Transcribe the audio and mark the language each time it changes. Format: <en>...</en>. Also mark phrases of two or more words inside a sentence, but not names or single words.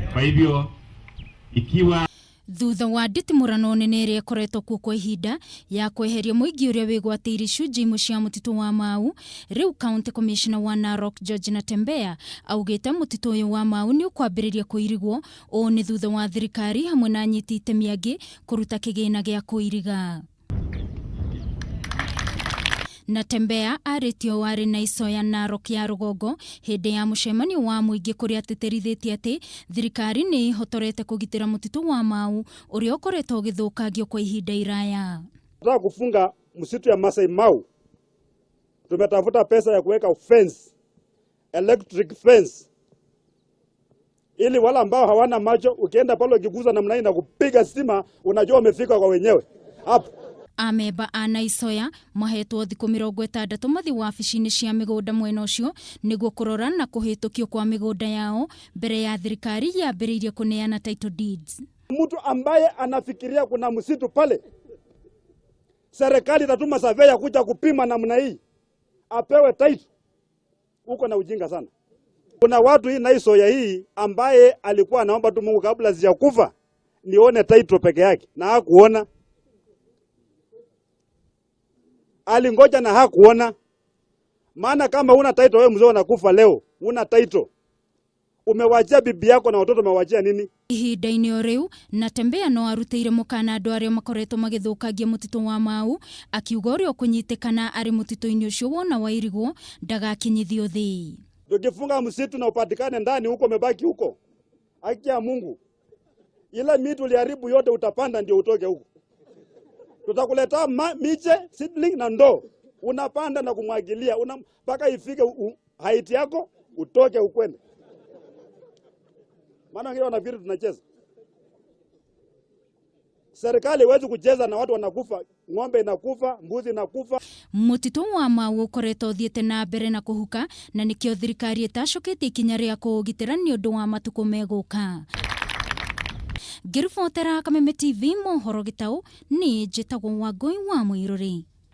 <sw>Kwa hivyo ikiwa</sw> <ki>thutha wa nditimurano nene iria ikoretwo kuo kwa ihinda ya kweheria muingi uria wigwatĩire icunjĩ imwe cia mutitu wa Mau, riu</ki> <en>County Commissioner</en> <ki>wa Narok George Natembeya augite mutitu uyu wa Mau niukwambiriria kuirigwo o ni thutha wa thirikari hamwe na anyiti itemi angi kuruta kigina gia kuiriga. Natembeya aritio wari Naisoya Narok ya rugongo hindi ya mucemanio wa muingi kuria ateterithitie ati thirikari ni ihotorete kugitira mutitu wa Mau uria ukoretwo ugithukangio kwa ihinda iraya.</ki> <sw>Tunataka kufunga msitu ya Masai Mau. Tumetafuta pesa ya kuweka fence,</sw> <en>electric fence,</en> <sw>ili wala ambao hawana macho ukienda pale ukiguza namna hii na kupiga stima unajua umefika kwa wenyewe hapo.</sw> <ki>Ameba a Naisoya mahetwo thiku 60 mathi wabici-ini cia migunda mwena ucio niguo kurora na kuhitukio kwa migunda yao mbere ya thirikari yambiriirie kuneana</ki> <en>title deeds.</en> <sw>Mtu ambaye anafikiria kuna msitu pale, serikali itatuma surveyor kuja kupima namna hii apewe title, uko na ujinga sana. Kuna watu hii Naisoya hii ambaye alikuwa anaomba tu Mungu kabla sijakufa nione title peke yake na hakuona. Alingoja na hakuona. Maana kama una title wewe mzee unakufa leo, una title, umewachia bibi yako na watoto umewachia nini?</sw> <ki>Ihinda-ini o riu Natembeya no arutĩire mukaana andu aria makoretwo magithukangia mutitu wa Mau, akiuga uria kunyitikana ari mutitu-ini ucio wona wairigwo ndagakinyithio thii.</ki> <sw>Tukifunga msitu na upatikane ndani huko umebaki huko, haki ya Mungu, ile miti uliharibu yote utapanda ndio utoke huko. Tutakuleta miche, seedling na ndoo. Unapanda na kumwagilia mpaka ifike height yako utoke ukwende. Maana wengine wanafikiri tunacheza. Serikali haiwezi kucheza na watu wanakufa, ng'ombe inakufa, mbuzi inakufa.</sw> <ki>Mutitu wa Mau ukoretwo uthiite na mbere na kuhuka na nikio thirikari itacoketie ikinya ria kuugitira ni undu wa matuku meguka. Girifotera Kameme TV mohoro gitau ni njitagwo Wangui wa Muiruri.</ki>